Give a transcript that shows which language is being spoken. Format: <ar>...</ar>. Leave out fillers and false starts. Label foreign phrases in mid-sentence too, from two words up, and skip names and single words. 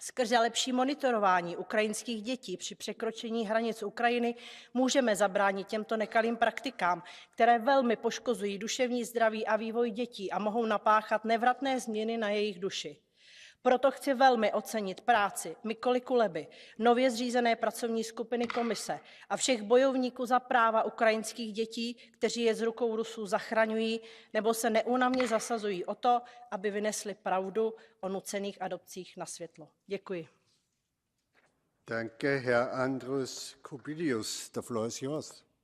<cs>Skrze lepší monitorování ukrajinských dětí při překročení hranic Ukrajiny můžeme zabránit těmto nekalým praktikám, které velmi poškozují duševní zdraví a vývoj dětí a mohou napáchat nevratné změny na jejich duši. Proto chci velmi ocenit práci Mykoly Kuleby, nově zřízené pracovní skupiny komise a všech bojovníků za práva ukrajinských dětí, kteří je z rukou Rusů zachraňují nebo se neúnavně zasazují o to, aby vynesli pravdu o nucených adopcích na světlo. Děkuji.</cs> <de>Danke, Herr Andrus Kubilius.</de> <en>The floor is yours.</en>